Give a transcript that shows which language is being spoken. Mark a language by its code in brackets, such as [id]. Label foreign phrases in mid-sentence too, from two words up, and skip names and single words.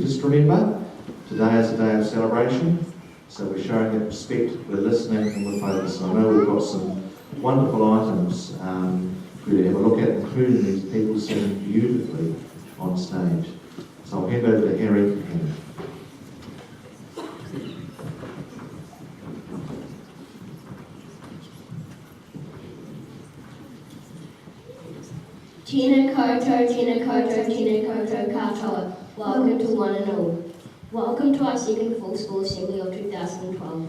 [en] Just remember, today is a day of celebration, so we're showing that respect, we're listening, and we're focused. I know we've got some wonderful items for you to have a look at, including these people singing beautifully on stage. So I'll hand over to Harry and Hannah. [mi] Tēnā koutou, tēnā koutou, tēnā koutou katoa. [en] Welcome to one and all. Welcome to our second full school assembly of 2012.